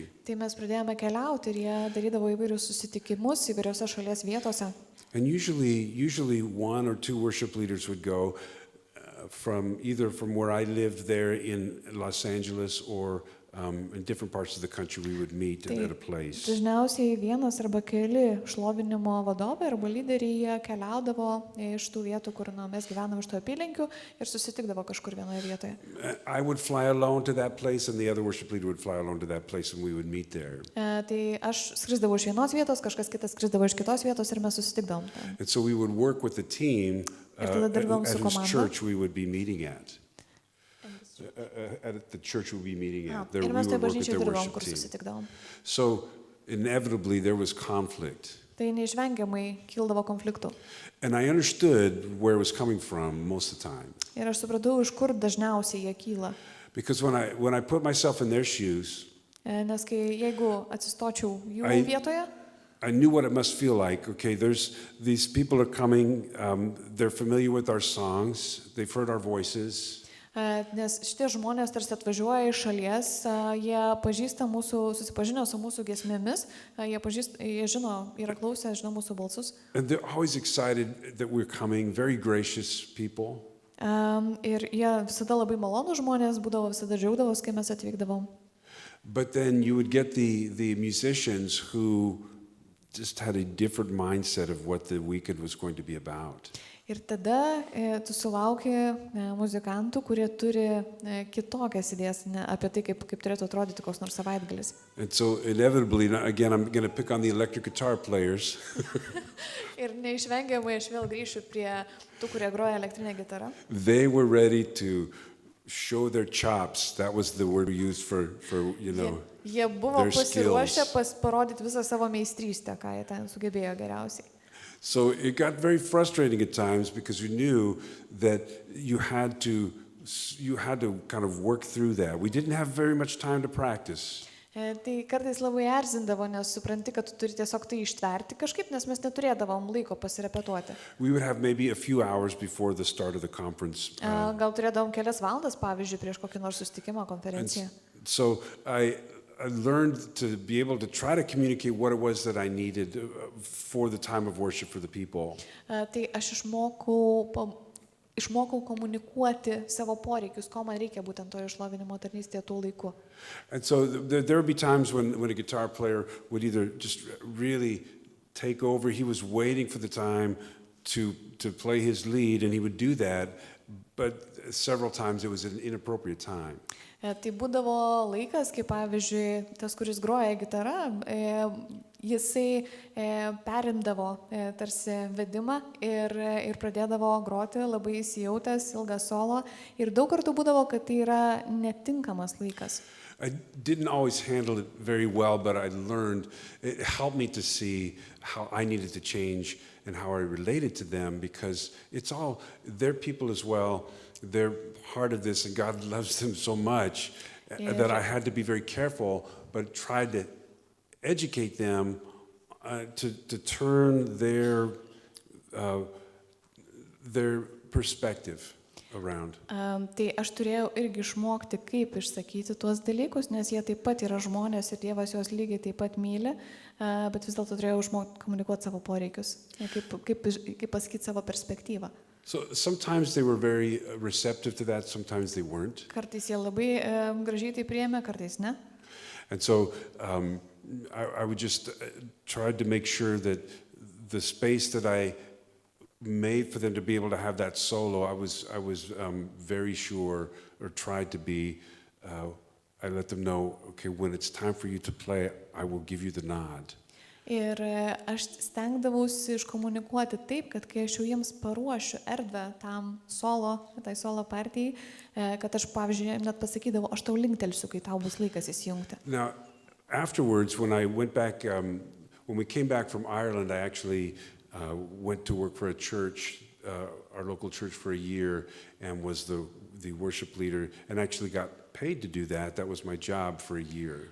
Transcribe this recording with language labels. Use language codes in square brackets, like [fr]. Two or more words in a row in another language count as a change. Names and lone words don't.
[lt] Tai mes pradėjome keliauti ir jie darydavo įvairius susitikimus įvairiose šalies vietose. [en] And usually 1 or 2 worship leaders would go either from where I lived there in Los Angeles or in different parts of the country we would meet at a place. [lt] Dažniausiai vienas arba keli šlovinimo vadovai arba lyderiai jie keliaudavo iš tų vietų, kur mes gyvename iš tų apylinkių ir susitikdavo kažkur vienoje vietoje. [en] I would fly alone to that place and the other worship leader would fly alone to that place and we would meet there. [lt] Tai aš skrisdavau iš vienos vietos, kažkas kitas skrisdavo iš kitos vietos ir mes susitikdavom. [en] And so we would work with the team at whose church we would be meeting at. At the church we'll be meeting at. There we would work with their worship team. So inevitably there was conflict. [lt] Tai neišvengiamai kildavo konfliktų. [en] And I understood where it was coming from most of the time. [lt] Ir aš supratau, iš kur dažniausiai jie kyla. [en] Because when I put myself in their shoes, [lt] Nes jeigu atsistočiau jų vietoje, [en] I knew what it must feel like. Okay, these people are coming, they're familiar with our songs, they've heard our voices. [lt] Nes šitie žmonės tarsi atvažiuoja iš šalies, jie pažįsta susipažinę su mūsų giesmėmis, jie žino, yra klausę, žino mūsų balsus. [en] And they're always excited that we're coming, very gracious people. [lt] Ir jie visada labai malonūs žmonės, visada džiaugdavos, kai mes atvykdavom. [en] But then you would get the musicians who just had a different mindset of what the weekend was going to be about. [lt] Ir tada tu sulauki muzikantų, kurie turi kitokias idėjas apie tai, kaip turėtų atrodyti koks nors savaitgalis. [en] And so inevitably, again, I'm going to pick on the electric guitar players. [lt] Ir neišvengiamai aš vėl grįšiu prie tų, kurie groja elektrinę gitarą. [en] They were ready to show their chops. That was the word we used for [lt] Jie buvo pasiruošę parodyti visą savo meistrystę, ką jie ten sugebėjo geriausiai. [en] So it got very frustrating at times because you knew that you had to kind of work through that. We didn't have very much time to practice. [lt] Tai kartais labai erzindavo, nes supranti, kad tu turi tiesiog tai ištverti kažkaip, nes mes neturėdavom laiko pasirepetuoti. [en] We would have maybe a few hours before the start of the conference. [lt] Gal turėdavom kelias valandas, pavyzdžiui, prieš kokį nors susitikimą, konferenciją. [en] So I learned to be able to try to communicate what it was that I needed for the time of worship for the people. [lt] Tai aš išmokau komunikuoti savo poreikius, ko man reikia būtent to šlovinimo tarnystėje tuo laiku. [en] And so there would be times when a guitar player would either just really take over. He was waiting for the time to play his lead, and he would do that, but several times it was an inappropriate time. [lt] Tai būdavo laikas, kai pavyzdžiui, tas, kuris groja gitarą, jisai perimdavo tarsi vedimą ir pradėdavo groti labai įsijautęs, ilgą solo. Ir daug kartų būdavo, kad tai yra netinkamas laikas. [en] I didn't always handle it very well, but I learned, it helped me to see how I needed to change and how I related to them, because they're people as well. They're part of this, and God loves them so much that I had to be very careful, but tried to educate them to turn their perspective around. [lt] Tai aš turėjau irgi išmokti, kaip išsakyti tuos dalykus, nes jie taip pat yra žmonės ir Dievas juos lygiai taip pat myli, bet vis dėlto turėjau išmokti komunikuoti savo poreikius, kaip pasakyti savo perspektyvą. [en] So sometimes they were very receptive to that, sometimes they weren't. [lt] Kartais jie labai gražiai tai priėmė, kartais ne. [en] And so I would just try to make sure that the space that I made for them to be able to have that solo, I was very sure, or tried to be, I let them know, okay, when it's time for you to play, I will give you the nod. [lt] Ir aš stengdavausi iškomunikuoti taip, kad kai aš jau jiems paruošiu erdvę tai solo partijai, kad aš, pavyzdžiui, net pasakydavau, aš tau linktelsiu, kai tau bus laikas įsijungti. [en] Now, afterwards, when I went back, when we came back from Ireland, I actually went to work for a church, our local church, for a year, and was the worship leader, and actually got paid to do that. That was my job for a year.